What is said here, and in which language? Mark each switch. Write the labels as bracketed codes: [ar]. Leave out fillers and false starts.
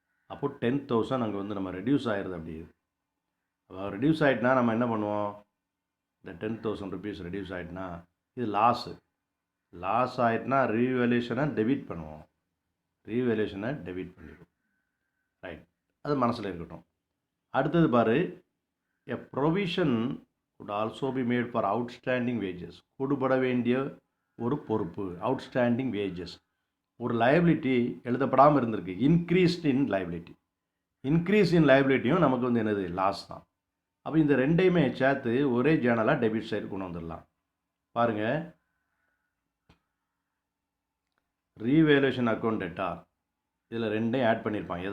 [ta] அப்போது 10,000 அங்கே வந்து நம்ம ரெடியூஸ் ஆகிடுது. அப்படி அப்போ ரெடியூஸ் ஆகிட்டுனா நம்ம என்ன பண்ணுவோம்? இந்த ₹10,000 ரெடியூஸ் ஆகிட்டுனா இது லாஸு. லாஸ் ஆகிட்டுனா ரீவேல்யூஷனை டெபிட் பண்ணுவோம், ரீவேல்யூஷனை டெபிட் பண்ணிடுவோம். ரைட், அது மனசில் இருக்கட்டும். அடுத்தது பாரு, [en] A provision would also be made for outstanding wages. [ta] கொடுபட வேண்டிய ஒரு பொறுப்பு, அவுட்ஸ்டாண்டிங் வேஜஸ். ஒரு லைபிலிட்டி எழுதப்படாமல் இருந்திருக்கு, [en] Increased in liability. [ta] Increase in லைபிலிட்டியும் நமக்கு வந்து என்னது, லாஸ் தான். அப்போ இந்த ரெண்டையுமே சேர்த்து ஒரே ஜேர்னலாக டெபிட் சைடு கொண்டு வந்துடலாம். பாருங்கள், ரீவேல்யூஷன் அக்கௌண்ட் டெட்டார், இதில் ரெண்டையும் ஆட் பண்ணியிருப்பாங்க.